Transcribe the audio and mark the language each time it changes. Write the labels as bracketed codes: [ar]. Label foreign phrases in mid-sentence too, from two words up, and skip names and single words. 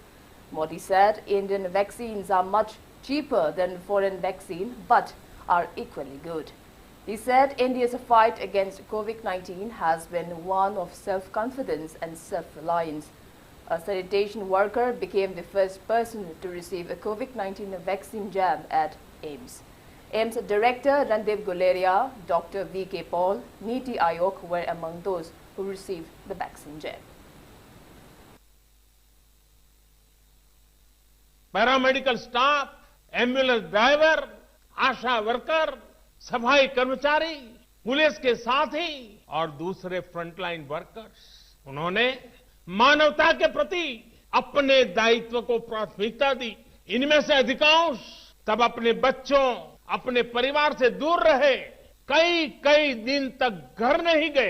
[en] Modi said Indian vaccines are much cheaper than foreign vaccines but are equally good. He said India's fight against COVID-19 has been one of self-confidence and self-reliance. A sanitation worker became the first person to receive a COVID-19 vaccine jab at AIIMS. AIIMS Director Randeep Guleria, Dr. V.K. Paul, Niti Aayog were among those who received the vaccine jab. Paramedical staff, ambulance driver, [hi] आशा वर्कर, सफाई कर्मचारी, पुलिस के साथी और दूसरे [en] frontline workers, [hi] उन्होंने मानवता के प्रति अपने दायित्व को प्राथमिकता दी। इनमें से अधिकांश तब अपने बच्चों, अपने परिवार से दूर रहे, कई दिन तक घर नहीं गए।